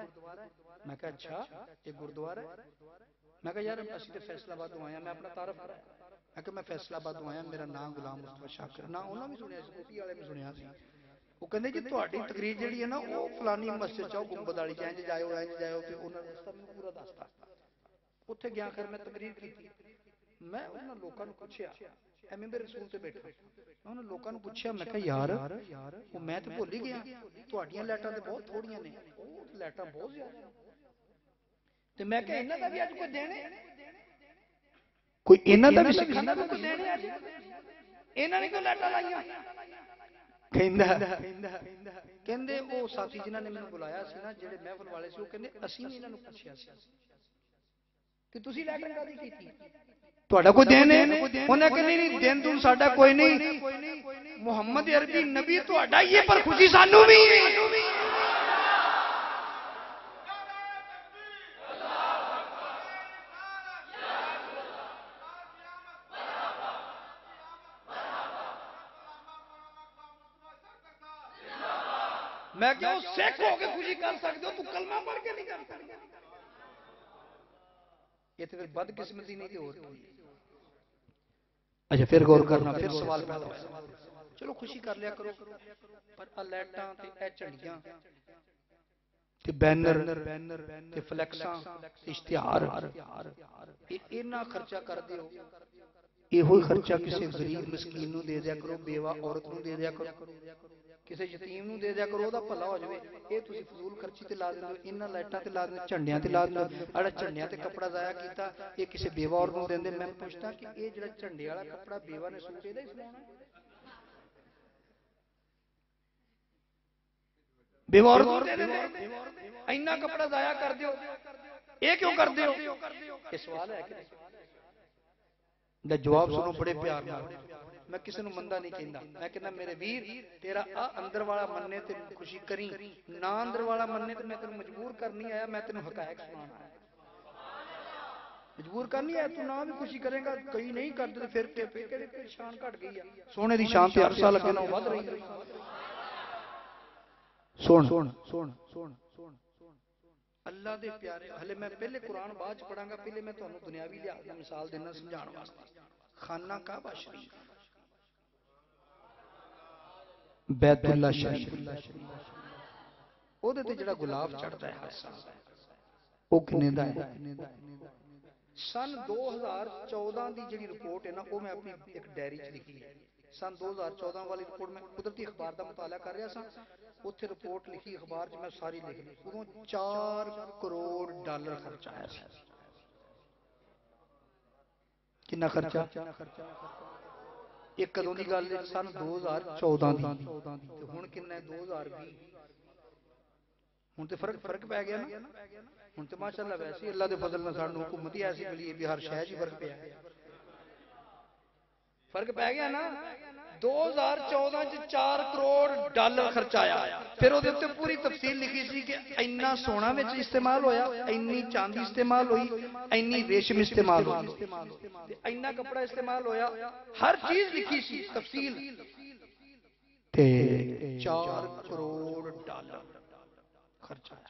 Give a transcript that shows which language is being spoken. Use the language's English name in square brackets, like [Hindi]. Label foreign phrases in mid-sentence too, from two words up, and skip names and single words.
[Punjabi] میں کہا اچھا یہ گردوارہ ہے؟ میں کہا یار اسی تو فیصل آباد تو آیا، میں اپنا تعارف کرا، میں کہا میں فیصل آباد تو آیا، میرا نام غلام مصطفیٰ شاکر، نہ انہوں نے بھی سنیا سی، کوٹی والے بھی سنیا سی۔ وہ کہندے جی تہاڈی تقریر جڑی ہے نا وہ فلانی مسجد چاہو گنبد والی چاہے جاؤ تے انہوں نے سب پورا دستا۔ اتنے گیا کر میں تقریر کی، میں انہاں لوکاں نوں پوچھیا، اے ممبر رسول تے بیٹھا، میں انہاں لوکاں نوں پوچھیا، میں کہا یار وہ میں تے بھول ہی گیا، تہاڈیاں لائٹاں تے بہت تھوڑیاں نے، وہ لائٹاں بہت زیادہ، تے میں کہا انہاں دا بھی اج کوئی دین ہے، کوئی انہاں دا بھی سکھاندا کوئی دین ہے اج، انہاں نے کیوں لائٹاں لائیاں؟ کہندے وہ ساتھی جنہاں نے مینوں بلایا سی نا جڑے محفل والے سی، وہ کہندے اسی نے انہاں نوں پوچھیا سی کہ تسی لائٹنگ کادی کیتی، تہاڈا کوئی دین ہے؟ انہاں کہ نہیں دین دون ساڈا کوئی نہیں، محمد عربی نبی تہاڈا ہی ہے پر خوشی سانوں بھی ہے۔ میں کہ وہ سکھ ہو کے خوشی کر سکتے ہو، تو کلمہ پڑھ کے نہیں کر سکتے؟ [Urdu] یہ تو بد قسمتی نہیں تھی اور اچھا پھر غور کرنا، [Punjabi] پھر سوال پیدا ہوا، چلو خوشی کر لیا کرو، پر لائٹاں تے اے جھنڈیاں تے بینر تے فلیکساں تے اشتہار اینا خرچہ کر دیو، یہ خرچہ کسی غریب مسکین نو دے دیا کرو، بیوہ عورت نو دے دیا کرو، کسی یتیم نو دے دیا کرو، او دا بھلا ہو جائے۔ اے تسی فضول خرچی تے لا دیندے، انہاں لائٹاں تے لا دیندے، جھنڈیاں تے لا دیندے، اڑا جھنڈیاں تے کپڑا ضائع کیتا، اے کسی بیوہ عورت نو دیندے۔ میں پوچھتا کہ اے جڑا جھنڈے والا کپڑا بیوہ نے سوٹ اے سنانا ہے؟ بیوہ عورت نو دے دیندے، اینا کپڑا ضائع کر دیو، اے کیوں کر دیو؟ یہ سوال ہے کہ دا جواب سنو بڑے پیار نال، میں کسی نو مندہ نہیں کہندا، میں کہنا میرے ویر تیرا اندر والا مننے تے خوشی کریں، نہ اندر والا مننے تے میں تینوں مجبور کرنی آیا، میں تینوں حقائق سنانا ہے، مجبور کرنی آیا، تو نہ بھی خوشی کرے گا، کئی نہیں کرتے پھر کہ شان گھٹ گئی ہے، سونے دی شان تے ہر سال اگے نوں ود رہی ہے۔ سن اللہ دے پیارے، ہلے میں پہلے قرآن بعد پڑھاں گا، پہلے میں تانوں دنیاوی لحاظ نال مثال دینا سمجھان واسطے۔ خانہ کعبہ شریف، بیت اللہ شریف، او دے تے جڑا گلاب چڑھدا ہے ہر سال، او کنے دا ہے؟ سن 2014 دی جڑی رپورٹ ہے نا، وہ میں اپنی ایک ڈائری چ لکھی ہے، سن 2014 والی رپورٹ میں قدرتی اخبار دا مطالعہ کر رہا سا، اتھے رپورٹ لکھی اخبار چ میں ساری لکھ لی، ادوں 4 کروڑ ڈالر خرچ آیا سی۔ کنا خرچہ؟ ایک کدوں دی گل ہے؟ سن 2014 دی، تے ہن کنا ہے 2020، ہن تے فرق پی گیا نا، ہن تے ماشاءاللہ ویسے اللہ دے فضل نال سانوں حکومت ہی ایسی ملی ہے بھی ہر شے 'چ فرق پیا ہے، فرق پی گیا نا۔ 2014 چ 4 کروڑ ڈالر خرچ آیا، پھر وہ پوری تفصیل لکھی سی کہ اینا سونا وچ استعمال ہویا، اینی چاندی استعمال ہوئی، اینی ریشم استعمال ہوئی، اینا کپڑا استعمال ہویا، ہر چیز لکھی سی تفصیل، تے 4 کروڑ ڈالر خرچ آیا۔